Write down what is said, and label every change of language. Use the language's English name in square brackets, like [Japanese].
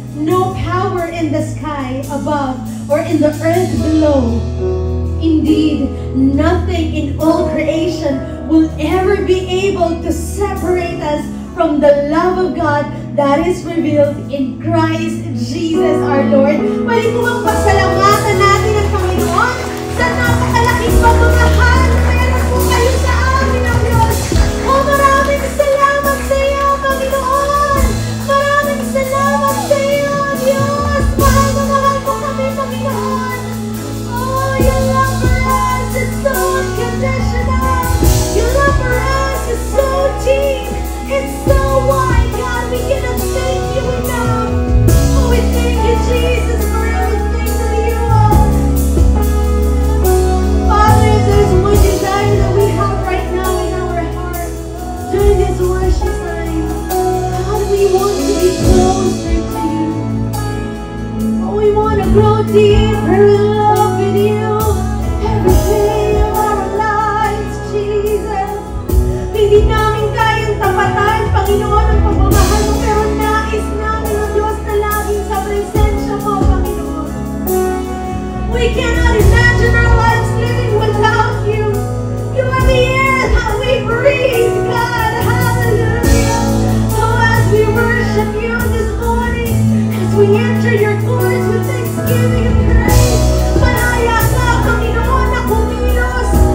[English] No power in the sky above or in the earth below. Indeed, nothing in all creation will ever be able to separate us from the love of God that is revealed in Christ Jesus our Lord. [Filipino] Pwede po bang pasalamatan natin ang Panginoon sa napakalaking pagmamahal na meron po kayo sa amin ng Diyos. Oh, maraming salamat sa iyo, Panginoon! Maraming salamat sa iyo, Diyos! Mahal na mahal po kami, Panginoon! [English] Oh, your love for us is so unconditional! Your love for us is so deep! It's so wide, God! We cannot thank you enough! Oh, we thank you, Jesus, for everything that you are! Father, if there's one desire that we have right now in our heart during this worship time, God, we want to be closer to you. Oh, we want to grow deeper in love with you every day of our lives, Jesus. [Filipino] Hindi namin kayang tapatan, Panginoon, ang pagmamahal mo, pero nais namin ang Diyos na laging sa presensya mo, Panginoon. [English] We cannot imagine our lives living without you. You are the air that we breathe, God. Hallelujah. Oh, as we worship you this morning, as we enter your courts with thanksgiving and praise, [Filipino] malaya ka, Panginoon, na kumilos.